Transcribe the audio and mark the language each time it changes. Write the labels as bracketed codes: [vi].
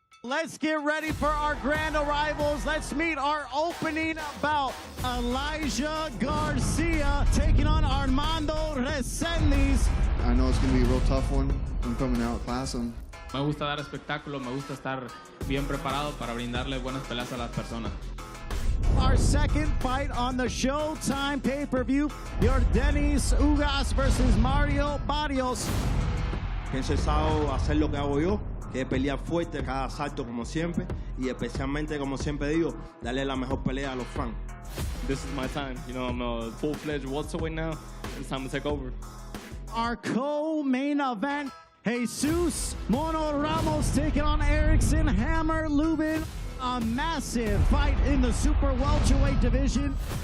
[en] Let's get ready for our grand arrivals. Let's meet our opening bout. Elijah Garcia taking on Armando Resendiz. I know it's going to be a real tough one. I'm coming out class them. [es] Me gusta dar espectáculo, me gusta estar bien preparado para brindarle buenas peleas a las personas. [en] Our second fight on the Showtime pay-per-view, Yordenis Ugas versus Barrios. [es] Que he cesado hacer lo que hago yo, que es pelear fuerte cada asalto como siempre y especialmente, como siempre digo, darle la mejor pelea a los fans. [en] This is my time. You know, I'm a full-fledged welterweight now. It's time to take over. Our co-main event, Jesus Mono Ramos taking on Erickson Lubin. A massive fight in the super welterweight division.